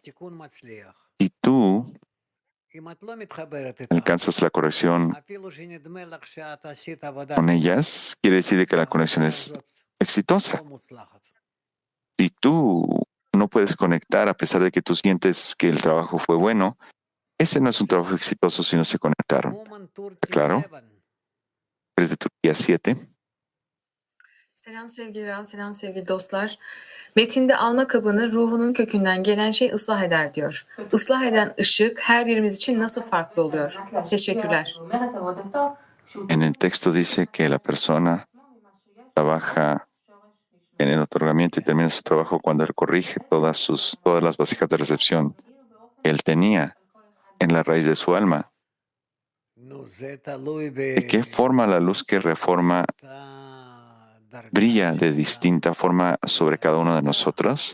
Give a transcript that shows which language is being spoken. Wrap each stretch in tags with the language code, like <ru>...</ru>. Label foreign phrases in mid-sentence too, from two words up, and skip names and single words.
<es>Y tú alcanzas la corrección con ellas, quiere decir que la conexión es exitosa. Si tú no puedes conectar a pesar de que tú sientes que el trabajo fue bueno, ese no es un trabajo exitoso si no se conectaron. ¿Está claro? ¿Eres de Turquía 7?</es> <tr>Selam sevgili Rav, selam sevgili dostlar. Metinde alma kabını ruhunun kökünden gelen şey ıslah eder diyor. Islah eden ışık her birimiz için nasıl farklı oluyor? Teşekkürler.</tr> <es>En el texto dice que la persona trabaja en el otorgamiento y termina su trabajo cuando él corrige todas las vasijas de recepción que él tenía en la raíz de su alma. ¿De qué forma la luz que reforma brilla de distinta forma sobre cada uno de nosotros?</es>